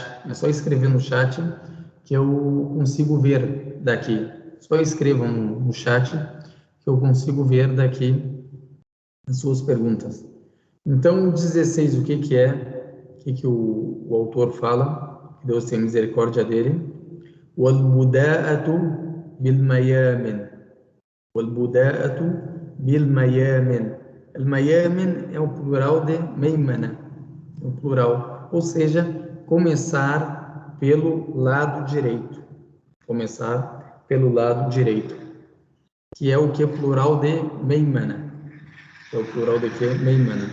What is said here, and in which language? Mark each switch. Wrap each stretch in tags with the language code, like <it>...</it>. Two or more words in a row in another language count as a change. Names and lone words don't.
<pt>É só escrever no chat que eu consigo ver daqui. Só escrevam no chat que eu consigo ver daqui as suas perguntas. Então, o 16, o que é? O que o autor fala? Que Deus tenha misericórdia dele.</pt> <ar>وَالْبُدَاءَةُ بِالْمَيَامِنِ وَالْبُدَاءَةُ بِالْمَيَامِنِ.</ar> <pt>Al-mayamin é o plural de meimana, o plural, ou seja, começar pelo lado direito. Começar pelo lado direito, que é o que é plural de meimana. É o plural de que? Meimana.</pt>